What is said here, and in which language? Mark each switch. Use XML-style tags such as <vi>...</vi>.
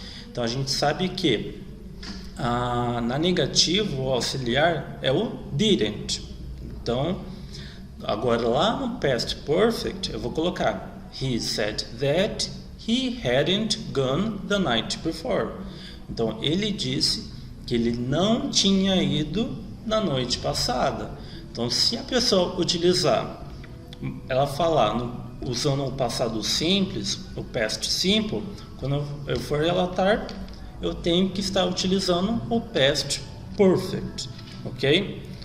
<pt>Então a gente sabe que na negativa o auxiliar é o didn't. Então, agora lá no</pt> <en>past perfect</en> <pt>eu vou colocar</pt> <en>he said that he hadn't gone the night before.</en> <pt>Então ele disse que ele não tinha ido na noite passada. Então, se a pessoa utilizar, ela falar usando o passado simples, o past simple, quando eu for relatar, eu tenho que estar utilizando o past perfect, ok?</pt>